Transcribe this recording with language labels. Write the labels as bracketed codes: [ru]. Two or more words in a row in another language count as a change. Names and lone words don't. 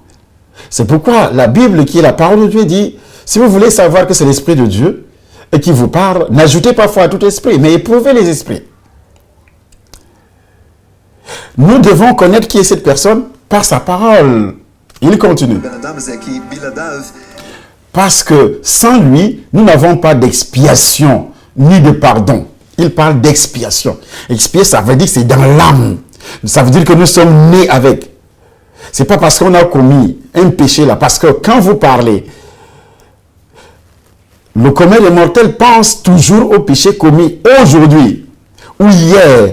[fr] C'est pourquoi la Bible, qui est la parole de Dieu, dit, si vous voulez savoir que c'est l'Esprit de Dieu et qui vous parle, n'ajoutez pas foi à tout esprit, mais éprouvez les esprits. Nous devons connaître qui est cette personne par sa parole. Il continue. [he] בן אדם הזה כי בלעדיו [fr] Parce que sans lui, nous n'avons pas d'expiation ni de pardon. Il parle d'expiation. Expier, ça veut dire que c'est dans l'âme. Ça veut dire que nous sommes nés avec. C'est pas parce qu'on a commis un péché là. Parce que quand vous parlez, le commun des mortels pense toujours au péché commis aujourd'hui ou hier.